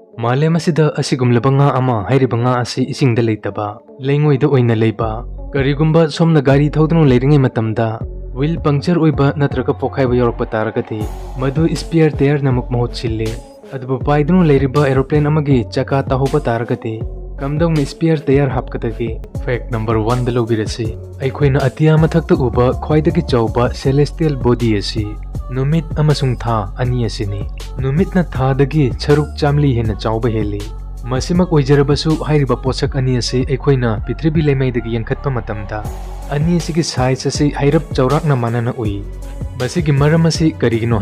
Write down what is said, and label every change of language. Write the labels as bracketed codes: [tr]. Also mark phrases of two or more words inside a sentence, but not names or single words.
[mni] ꯃꯥꯂꯦꯝ ꯑꯁꯤꯗ ꯑꯁꯤꯒꯨꯝꯂꯕ nga ama hairiba nga asi isingda leitaba Leingoida oina leiba karigumba somna gari thodunu leiringai matamda [en] wheel puncture [mni] oiba natraga pokhaiba yorokpa taragati madu [en] spare tire [mni] namuk mahut chille adubu paidunu leiriba aeroplane amagi chaka tahoba taragati kamdong spare tire hapkadagi [en] fact number 1 [mni] da lobirasi aikoina atia mathakta uba khwaidagi chauba [en] celestial body [mni] asi numit amasung tha ani asini numit na tha dagi charuk chamli hena chauba heli masimak oijarabasu hairiba posak ani ase aikoina pitribi lemai dagi yankhatpa matamda ani asigi size ase hairap chaurak na manana ui basigi maram ase karigino